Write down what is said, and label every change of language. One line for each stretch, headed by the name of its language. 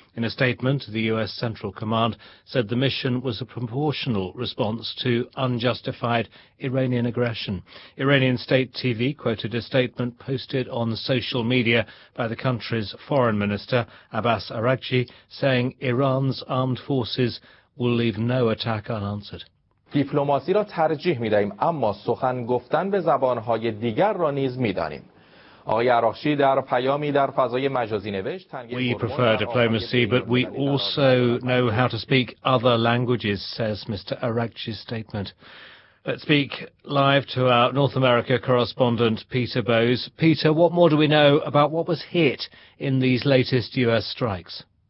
English: In a statement, the U.S. Central Command said the mission was a proportional response to unjustified Iranian aggression. Iranian state TV quoted a statement posted on social media by the country's foreign minister, Abbas Araghchi, saying Iran's armed forces will leave no attack unanswered.
Persian: دیپلماسی را ترجیح می دهیم اما سخن گفتن به زبانهای دیگر را نیز می دانیم. آقای عراقچی در پیامی در فضای مجازی نوشت
English: We prefer diplomacy but we also know how to speak other languages, says Mr. Araghchi's statement. Let's speak live to our North America correspondent Peter Bowes. Peter, what more do we know about what was hit in these latest US strikes?